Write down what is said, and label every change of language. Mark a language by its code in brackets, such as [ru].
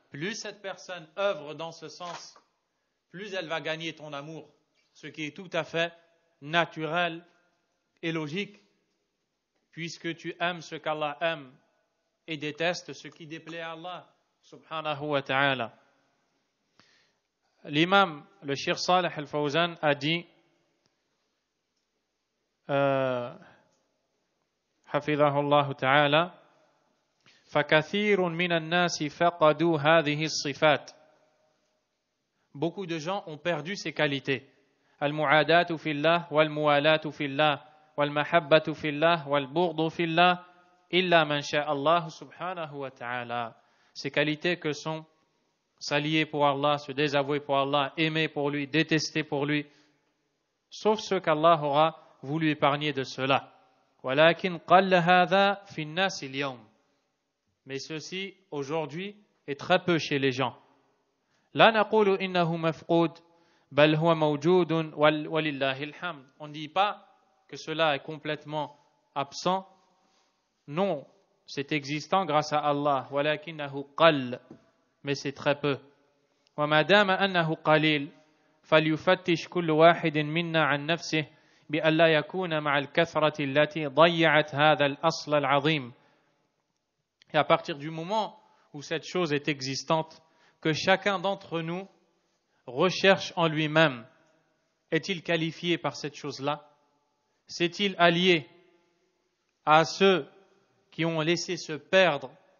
[fr] Plus cette personne œuvre dans ce sens, plus elle va gagner ton amour, ce qui est tout à fait naturel et logique, puisque tu aimes ce qu'Allah aime et déteste ce qui déplaît à Allah subhanahu wa ta'ala. L'imam, le Cheikh Salih al-Fawzan a dit [ar] حفظه الله تعالى فكثير من الناس فقدوا هذه الصفات. [fr] Beaucoup de gens ont perdu ces qualités. [ar] المعاداة في الله والموالاة في الله والمحبة في الله والبغض في الله إلا من شاء الله سبحانه وتعالى. [fr] Ces qualités que sont s'allier pour Allah, se désavouer pour Allah, aimer pour lui, détester pour lui, sauf ceux qu'Allah aura voulu épargner de cela. [ar] ولكن قل هذا في الناس اليوم. [fr] Mais ceci aujourd'hui est très peu chez les gens. [ar] لا نقول إنه مفقود بل هو موجود ولله الحمد. [fr] On ne dit pas que cela est complètement absent. Non, c'est existant grâce à Allah. [ar] ولكنه قل. [fr] Mais c'est très peu. [ar] وما دام أنه قليل فليفتش كل واحد منا عن نفسه بأن لا يكون مع الكثرة التي ضيعت هذا الأصل العظيم. [fr] Et à partir du moment où cette chose est existante, que chacun d'entre nous recherche en lui-même, est-il qualifié par cette chose-là? S'est-il allié à ceux qui ont laissé se perdre